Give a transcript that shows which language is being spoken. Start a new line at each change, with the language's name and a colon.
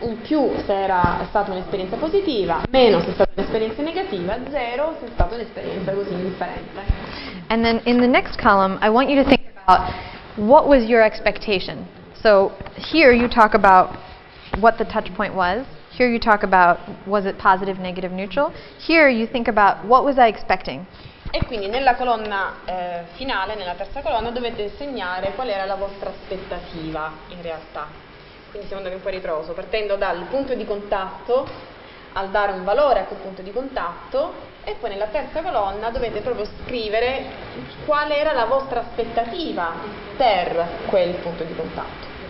Italian: Un più se era stata un'esperienza positiva, meno se è stata un'esperienza negativa, 0 se è stata un'esperienza così indifferente.
English: And then in the next column, I want you to think about what was your expectation. So here you talk about what the touch point was. Here you talk about was it positive, negative, neutral. Here you think about what was I expecting.
Italian: E quindi nella colonna finale, nella terza colonna, dovete segnare qual era la vostra aspettativa in realtà. Quindi siamo andati un po' a ritroso, partendo dal punto di contatto, al dare un valore a quel punto di contatto, e poi nella terza colonna dovete proprio scrivere qual era la vostra aspettativa per quel punto di contatto.